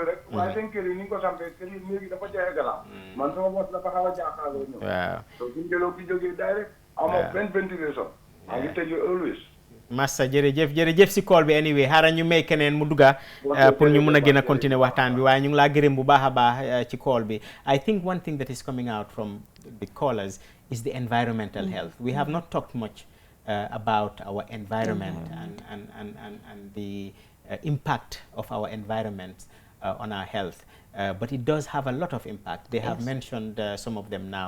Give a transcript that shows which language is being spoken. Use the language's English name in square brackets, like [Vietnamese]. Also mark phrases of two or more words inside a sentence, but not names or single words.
[Wolof] rek waaye seen kër yi ni ñu ko sampee kër yi léegi dafa jaay gannaaw man sama bos dafa xaw a jaaxaaloo ñëw waaw so suñ jëloo ki jógee direct amoo benn ventilation maa ngi tëju always massa jërëjëf si call bi anyway xaaral ñu may keneen mu dugga pour ñu mun a gën a continuer waxtaan bi waaye ñu ngi laa gërëm bu baax a baax ci call bi [English] I think one thing that is coming out from the callers is the environmental health. We have not talked much about our environment and the impact of our environment on our health. But it does have a lot of impact. They have mentioned some of them now.